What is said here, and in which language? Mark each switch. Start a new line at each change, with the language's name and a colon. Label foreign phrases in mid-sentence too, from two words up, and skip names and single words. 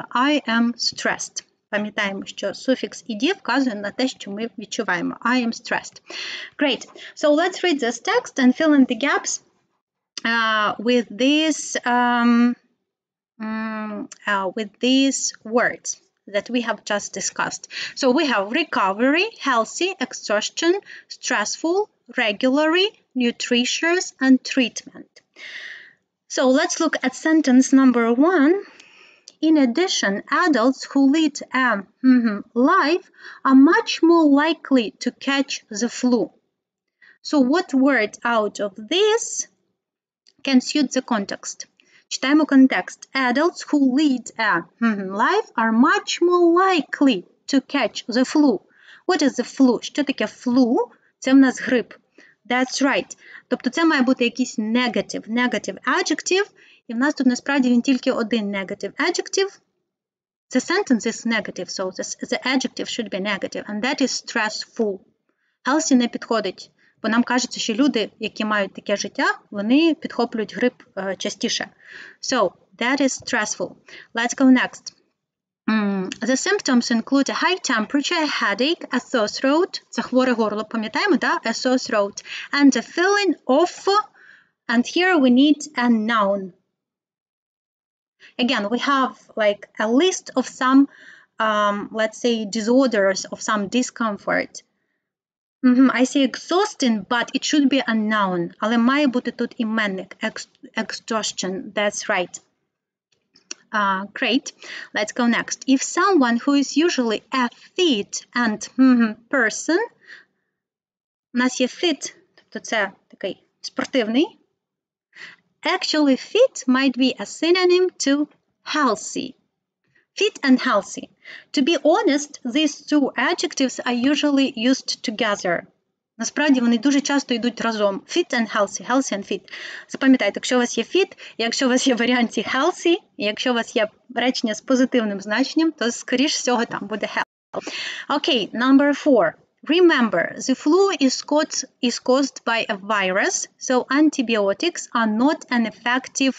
English: I am stressed.
Ukrainian: Пам'ятаємо, що суфікс «ed» вказує на те, що ми відчуваємо.
English: I am stressed. Great. So let's read this text and fill in the gaps with these words that we have just discussed. So we have recovery, healthy, exhaustion, stressful, regularly, nutritious, and treatment. So let's look at sentence number 1. In addition, adults who lead a life are much more likely to catch the flu. So what word out of this can suit the context?
Ukrainian: Читаємо контекст.
English: Adults who lead a life are much more likely to catch the flu. What is the flu?
Ukrainian: Що таке flu? Це в нас грип.
English: That's right.
Ukrainian: Тобто це має бути якийсь
English: negative adjective,
Ukrainian: і в нас тут насправді він тільки один
English: negative adjective. The sentence is negative, so the adjective should be negative, and that is stressful.
Ukrainian: Healthy не підходить, бо нам кажеться, що люди, які мають таке життя, вони підхоплюють грип частіше.
English: So, that is stressful. Let's go next. The symptoms include a high temperature, a headache, a sore throat,
Ukrainian: це хворе горло, пам'ятаємо, да?
English: A sore throat, and a feeling of, and here we need a noun. Again, we have like a list of some, let's say, disorders of some discomfort. I say exhausting, but it should be a noun,
Ukrainian: але має бути тут іменник,
English: exhaustion, that's right. Great. Let's go next. If someone who is usually a fit and person,
Ukrainian: у нас є fit, тобто це такий спортивний.
English: Actually, fit might be a synonym to healthy. Fit and healthy. To be honest, these two adjectives are usually used together.
Ukrainian: Насправді вони дуже часто йдуть разом.
English: Fit and healthy, healthy and fit.
Ukrainian: Запам'ятайте, якщо у вас є fit, якщо у вас є варіанті healthy, і якщо у вас є речення з позитивним значенням, то, скоріш всього, там буде healthy.
English: Okay, number 4. Remember, the flu is caused by a virus, so antibiotics are not an effective.